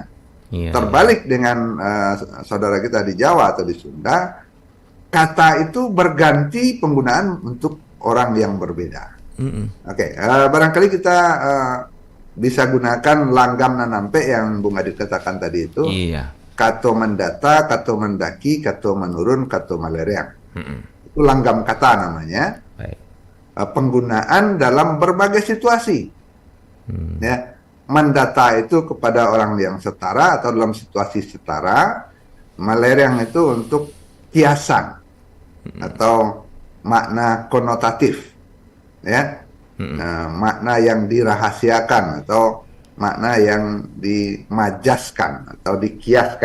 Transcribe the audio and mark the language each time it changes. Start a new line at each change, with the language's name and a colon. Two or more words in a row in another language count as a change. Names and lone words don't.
Indonesian: Terbalik dengan saudara kita di Jawa atau di Sunda, kata itu berganti penggunaan untuk orang yang berbeda. Barangkali kita bisa gunakan langgam nanampe yang Bung Adit katakan tadi itu.
Minangkabau: Kato mendata, kato mendaki, kato menurun, kato malereang.
Indonesian: Itu langgam kata namanya. Penggunaan dalam berbagai situasi. Ya, mendata itu kepada orang yang setara atau dalam situasi setara. Malereang itu untuk kiasan atau makna konotatif, ya, makna yang dirahasiakan atau makna yang dimajaskan atau dikiaskan.